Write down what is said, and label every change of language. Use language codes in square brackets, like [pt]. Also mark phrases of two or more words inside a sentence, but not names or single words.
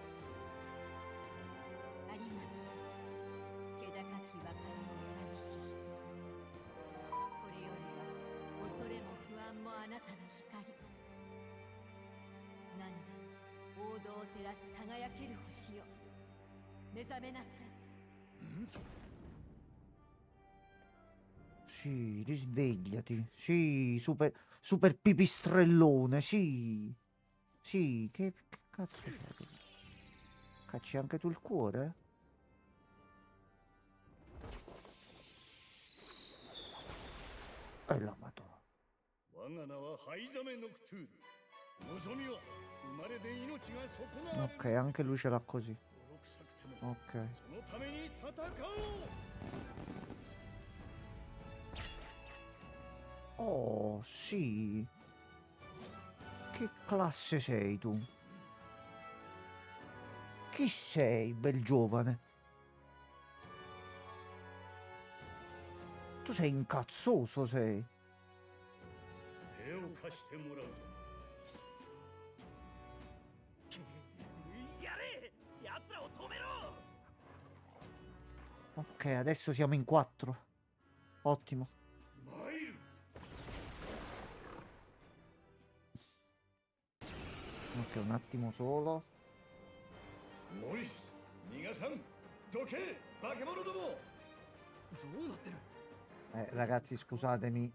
[ja] ありがとう。気高き別れを選びし人。これよりは恐れも不安もあなたの光。何時王道を照らす輝ける星よ。目覚めなさい。 [it] Sì, risvegliati. Sì, super pipistrellone. Sì. Sì, che cazzo c'è? Cacci anche tu il cuore? E la madonna. [ja] 我が名はハイザメノクトゥール。望みは生まれで命が損なわれる。 [it] Ok, anche lui ce l'ha così. [ja] 泥臭くても [it] Ok. [ja] そのために戦おう。 [it] Oh, sì. Che classe sei tu? Chi sei, bel giovane? Tu sei incazzoso, sei. [ja] 手を貸してもらうぞ。やれ奴らを止めろ [it] Ok, adesso siamo in 4. Ottimo. [ja] 参る。 [it] Ok, un attimo solo. [ja] モリス、逃がさん。どけ、化け物ども。どうなってる [it] Ragazzi, scusatemi.